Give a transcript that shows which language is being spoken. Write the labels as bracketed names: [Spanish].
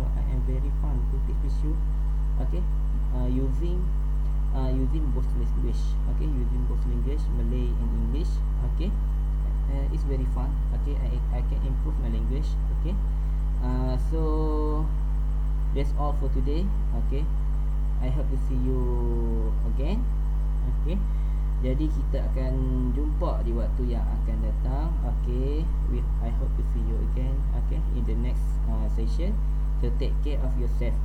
[English] I am very fun to teach with you. Okay, using both language. Okay, using both language, Malay and English. Okay, it's very fun. Okay, I can improve my language. Okay, so that's all for today. Okay, I hope to see you again. [Malay] Okay, jadi kita akan jumpa di waktu yang akan datang. [English] Okay, I hope to see you again. Okay, in the next session. So take care of yourself.